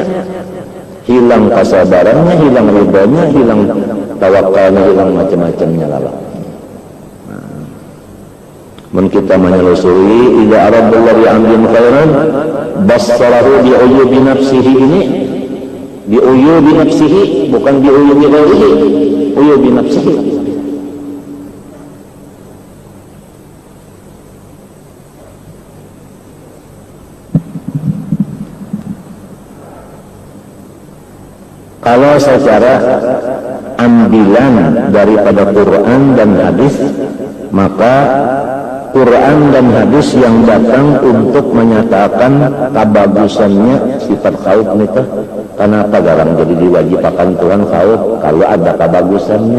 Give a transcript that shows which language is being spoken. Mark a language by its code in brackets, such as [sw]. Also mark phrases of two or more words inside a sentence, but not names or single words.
[id] Hilang kesabarannya, hilang ridhonya, hilang tawakalnya, hilang macam-macamnya lala. [bjn] Mun kita menyelusuri [ar] إذا أراد الله بأمر خيرا بصره بعيوب نفسه, ini بعيوب نفسه, bukan بعيوب غيره، عيوب نفسه. [id] Kalau secara ambilan daripada Quran dan hadis, maka Quran dan hadis yang datang untuk menyatakan kebagusannya sifat khauf itu, kenapa garang jadi diwajibkan Tuhan khauf kalau ada kebagusannya?